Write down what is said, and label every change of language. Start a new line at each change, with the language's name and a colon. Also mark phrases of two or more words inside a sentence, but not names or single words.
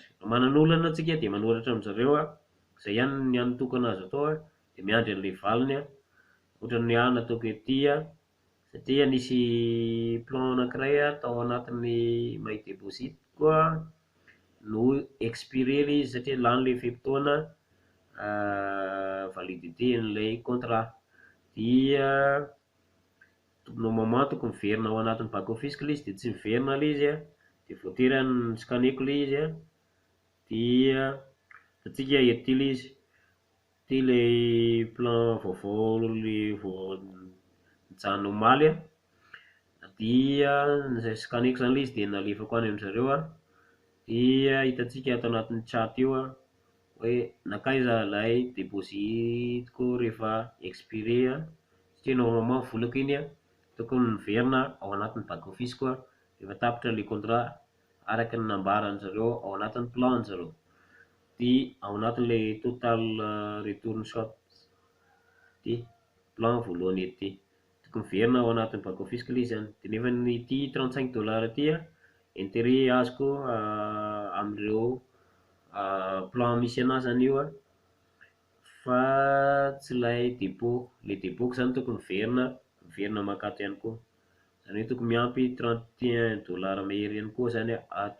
Malagasy: Manan'olana antsika dia manoratra amin'izareo izay ihany ny anotokana azo atao dia miandry an'ilay valiny ohatra ny nataoko ety satria nisy plan anankiray tao anatin'ny
English: mail deposit
Malagasy: koa no expiré izy satria lany ilay fetim-potoana validité n'ilay contrat dia normalement tokony miverina ao anatin'ny
English: back office
Malagasy: ilay izy dia tsy miverina ilay izy dia voatery scaneko ilay izy dia atsika ety ilay izy ty ilay plan vaovao le vao mijanona omaly dia scaneko zany ilay izy dia nalefako any amin'izareo dia hitantsika ato anatin'ny chat io hoe nakaiza ilay depositiko rehefa expiré satria normalement volako iny tokony miverina ao anatin'ny
English: back office
Malagasy: koa rehefa tapitra ilay contrat araka ny nambarany zareo ao anatin'ny plan zareo dia ao anatin'ilay
English: total return shot
Malagasy: ty plan voalohany ety tokony miverina ao anatin'ny
English: back office
Malagasy: ilay izy zany dia nefa ny ity $35 ty intérêt azoko amin'ireo plan misy anazy zany io fa tsy ilay dépôt. Ilay dépôtko zany tokony miverina makato ihany koa zany hoe tokony miampy $31 mahery ihany koa zany ato